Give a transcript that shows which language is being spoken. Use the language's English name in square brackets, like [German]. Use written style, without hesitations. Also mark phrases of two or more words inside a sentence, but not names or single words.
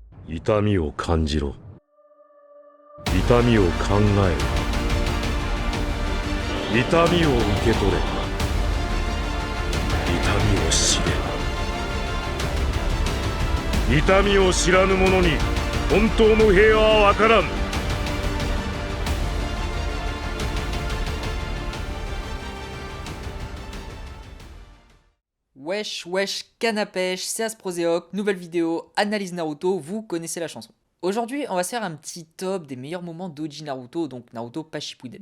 [Japanese] 痛みを感じろ。痛みを考えろ。痛みを受け取れ。痛みを知れ。痛みを知らぬ者に本当の平和は分からん。 [French] Wesh, wesh, canne à pêche, c'est Asproséoc, nouvelle vidéo, analyse Naruto, vous connaissez la chanson. Aujourd'hui, on va se faire un petit top des meilleurs moments d'Oji Naruto, donc Naruto pas Shippuden.